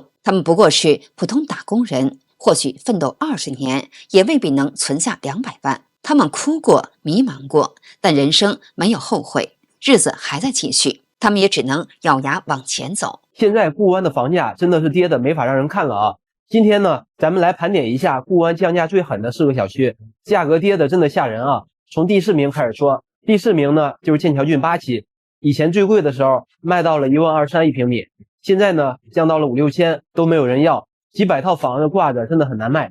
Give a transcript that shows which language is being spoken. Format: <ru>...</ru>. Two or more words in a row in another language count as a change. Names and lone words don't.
<zh>他們不過是普通打工人，或許奮鬥20年，也未必能存下200萬。他們哭過，迷茫過，但人生沒有後悔，日子還在繼續，他們也只能咬牙往前走。現在固安的房價真的是跌得沒法讓人看了啊！今天呢，咱們來盤點一下固安降價最狠的4個小區，價格跌得真的嚇人啊！從第4名開始說，第4名呢就是劍橋郡8期，以前最貴的時候賣到了12300一平米，現在呢降到了5、6千都沒有人要，幾百套房子掛着真的很難賣。</zh>